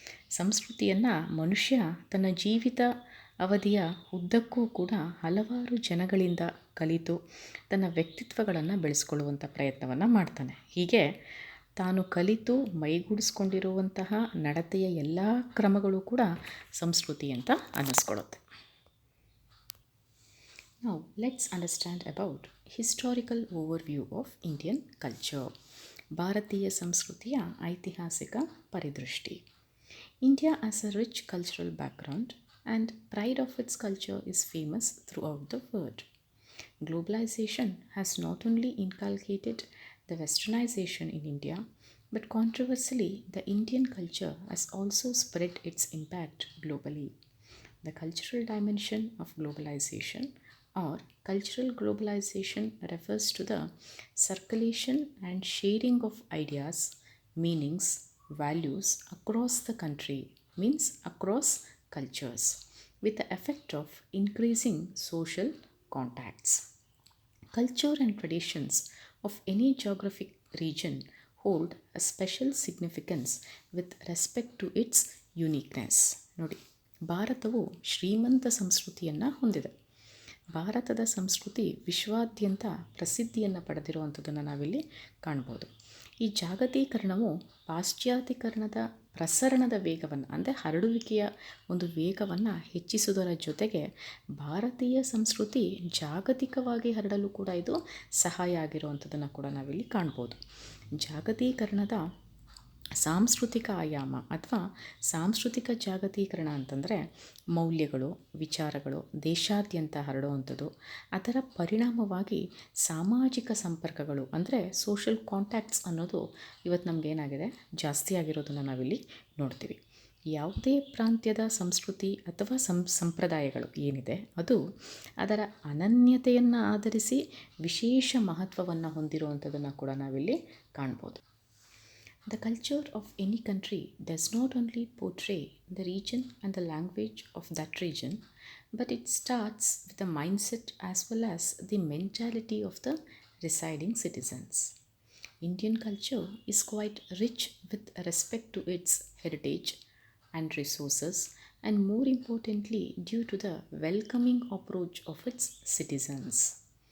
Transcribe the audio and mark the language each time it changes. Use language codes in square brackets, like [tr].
[kn] ಸಂಸ್ಕೃತಿಯನ್ನು ಮನುಷ್ಯ ತನ್ನ ಜೀವಿತ ಅವಧಿಯ ಉದ್ದಕ್ಕೂ ಕೂಡ ಹಲವಾರು ಜನಗಳಿಂದ ಕಲಿತು ತನ್ನ ವ್ಯಕ್ತಿತ್ವಗಳನ್ನು ಬೆಳೆಸ್ಕೊಳ್ಳುವಂಥ ಪ್ರಯತ್ನವನ್ನು ಮಾಡ್ತಾನೆ. ಹೀಗೆ ತಾನು ಕಲಿತು ಮೈಗೂಡಿಸ್ಕೊಂಡಿರುವಂತಹ ನಡತೆಯ ಎಲ್ಲ ಕ್ರಮಗಳು ಕೂಡ ಸಂಸ್ಕೃತಿ ಅಂತ ಅನ್ನಿಸ್ಕೊಳ್ಳುತ್ತೆ. [en] Now let's understand about historical overview of Indian culture. [kn] ಭಾರತೀಯ ಸಂಸ್ಕೃತಿಯ ಐತಿಹಾಸಿಕ ಪರಿದೃಷ್ಟಿ. [en] India has a rich cultural background and pride of its culture is famous throughout the world. Globalization has not only inculcated the westernization in India, but controversially, the Indian culture has also spread its impact globally. The cultural dimension of globalization or cultural globalization refers to the circulation and sharing of ideas, meanings, values across the country, means across cultures, with the effect of increasing social contacts. Culture and traditions of any geographic region hold a special significance with respect to its uniqueness. [kn] ನೋಡಿ, ಭಾರತವು ಶ್ರೀಮಂತ ಸಂಸ್ಕೃತಿಯನ್ನು ಹೊಂದಿದೆ. ಭಾರತದ ಸಂಸ್ಕೃತಿ ವಿಶ್ವಾದ್ಯಂತ ಪ್ರಸಿದ್ಧಿಯನ್ನು ಪಡೆದಿರುವಂಥದ್ದನ್ನು ನಾವಿಲ್ಲಿ ಕಾಣ್ಬೋದು. ಈ ಜಾಗತೀಕರಣವು ಪಾಶ್ಚಾತ್ಯೀಕರಣದ ಪ್ರಸರಣದ ವೇಗವನ್ನು, ಅಂದರೆ ಹರಡುವಿಕೆಯ ಒಂದು ವೇಗವನ್ನು ಹೆಚ್ಚಿಸುವುದರ ಜೊತೆಗೆ ಭಾರತೀಯ ಸಂಸ್ಕೃತಿ ಜಾಗತಿಕವಾಗಿ ಹರಡಲು ಕೂಡ ಇದು ಸಹಾಯ ಆಗಿರುವಂಥದ್ದನ್ನು ಕೂಡ ನಾವಿಲ್ಲಿ ಕಾಣ್ಬೋದು. ಜಾಗತೀಕರಣದ ಸಾಂಸ್ಕೃತಿಕ ಆಯಾಮ ಅಥವಾ ಸಾಂಸ್ಕೃತಿಕ ಜಾಗತೀಕರಣ ಅಂತಂದರೆ ಮೌಲ್ಯಗಳು, ವಿಚಾರಗಳು ದೇಶಾದ್ಯಂತ ಹರಡುವಂಥದ್ದು, ಅದರ ಪರಿಣಾಮವಾಗಿ ಸಾಮಾಜಿಕ ಸಂಪರ್ಕಗಳು ಅಂದರೆ [en] social contacts [kn] ಅನ್ನೋದು ಇವತ್ತು ನಮಗೇನಾಗಿದೆ, ಜಾಸ್ತಿ ಆಗಿರೋದನ್ನು ನಾವಿಲ್ಲಿ ನೋಡ್ತೀವಿ. ಯಾವುದೇ ಪ್ರಾಂತ್ಯದ ಸಂಸ್ಕೃತಿ ಅಥವಾ ಸಂಪ್ರದಾಯಗಳು ಏನಿದೆ ಅದು ಅದರ ಅನನ್ಯತೆಯನ್ನು ಆಧರಿಸಿ ವಿಶೇಷ ಮಹತ್ವವನ್ನು ಹೊಂದಿರುವಂಥದ್ದನ್ನು ಕೂಡ ನಾವಿಲ್ಲಿ ಕಾಣ್ಬೋದು. [en] The culture of any country does not only portray the region and the language of that region, but it starts with the mindset as well as the mentality of the residing citizens. Indian culture is quite rich with respect to its heritage and resources, and more importantly, due to the welcoming approach of its citizens.